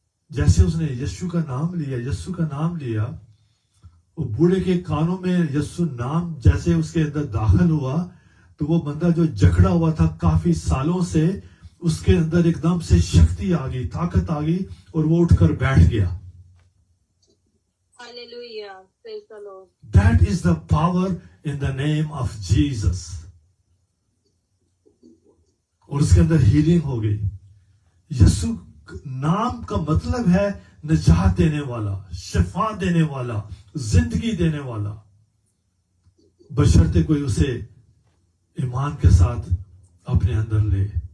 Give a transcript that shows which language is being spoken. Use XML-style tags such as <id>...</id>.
<ur>جیسے اس نے یشو کا نام لیا, وہ بوڑھے کے کانوں میں یسوع نام جیسے اس کے اندر داخل ہوا, تو وہ بندہ جو جکڑا ہوا تھا کافی سالوں سے, اس کے اندر ایک دم سے شکتی آ گئی, طاقت آ گئی, اور وہ اٹھ کر بیٹھ گیا.</ur> <en>Hallelujah. Praise the Lord. That is the power in the name of Jesus.</en> <ur>اور اس کے اندر ہیلنگ ہو گئی. یسوع نام کا مطلب ہے نجات دینے والا, شفا دینے والا, زندگی دینے والا, بشرطے کوئی اسے ایمان کے ساتھ اپنے اندر لے.</ur>